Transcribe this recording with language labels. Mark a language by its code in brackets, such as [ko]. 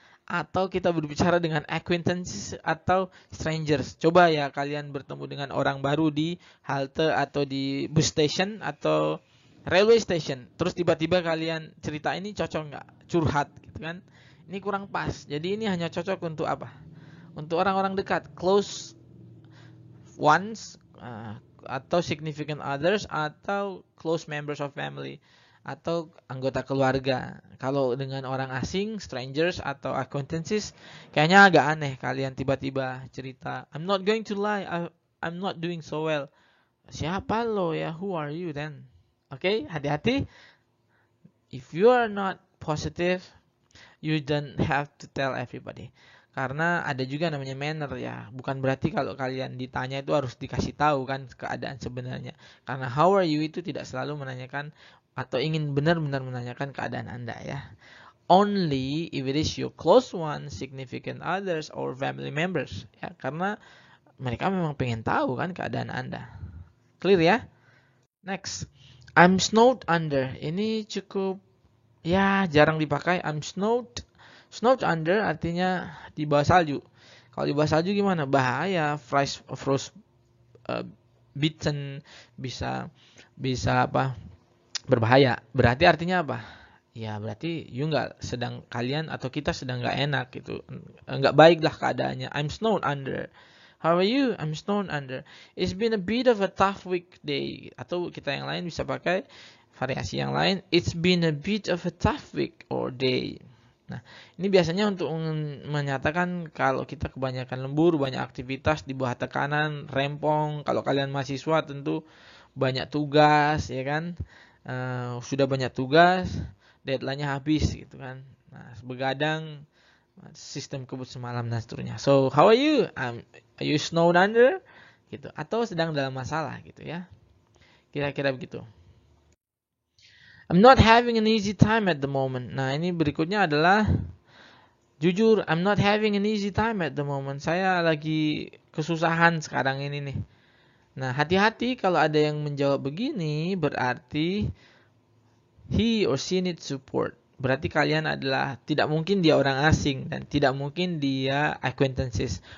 [id] Atau kita berbicara dengan acquaintances atau strangers. Coba ya kalian bertemu dengan orang baru di halte atau di bus station atau railway station. Terus tiba-tiba kalian cerita ini cocok nggak? Curhat gitu kan. Ini kurang pas. Jadi ini hanya cocok untuk apa? Untuk orang-orang dekat. [en] Close ones atau significant others atau close members of family. [id] Atau anggota keluarga. Kalau dengan orang asing, strangers atau acquaintances, kayaknya agak aneh kalian tiba-tiba cerita, [en] I'm not going to lie, I'm not doing so well. [id] Siapa lo ya? [en] Who are you then? [id] Oke, hati-hati. [en] If you are not positive, you don't have to tell everybody. [id] Karena ada juga namanya manner ya. Bukan berarti kalau kalian ditanya itu harus dikasih tahu kan keadaan sebenarnya. Karena [en] how are you [id] itu tidak selalu menanyakan atau ingin benar-benar menanyakan keadaan Anda ya. [en] Only if it is your close ones, significant others, or family members. [id] Ya, karena mereka memang pengen tahu kan keadaan Anda. Clear ya? Next. [en] I'm snowed under. [id] Ini cukup ya jarang dipakai. [en] I'm snowed under [id] artinya di bawah salju. Kalau di bawah salju gimana? Bahaya. Frost bitten bisa apa? Berbahaya. Berarti artinya apa? Ya berarti kalian atau kita sedang nggak enak gitu. Nggak baik lah keadaannya. [en] I'm snowed under. How are you? I'm snowed under. It's been a bit of a tough weekday. [id] Atau kita yang lain bisa pakai variasi yang lain. [en] It's been a bit of a tough week or day. [id] Nah, ini biasanya untuk menyatakan kalau kita kebanyakan lembur, banyak aktivitas di bawah tekanan, rempong. Kalau kalian mahasiswa tentu banyak tugas, ya kan? Sudah banyak tugas, deadline-nya habis gitu kan. Nah, begadang, sistem kebut semalam dan seterusnya. [en] So, how are you? Are you snowed under? Gitu. [id] Atau sedang dalam masalah gitu ya. Kira-kira begitu. [en] I'm not having an easy time at the moment. [id] Nah, ini berikutnya adalah jujur, [en] I'm not having an easy time at the moment. [id] Saya lagi kesusahan sekarang ini nih. Nah, hati-hati kalau ada yang menjawab begini, berarti [en] he or she needs support. [id] Berarti kalian adalah, tidak mungkin dia orang asing dan tidak mungkin dia acquaintances.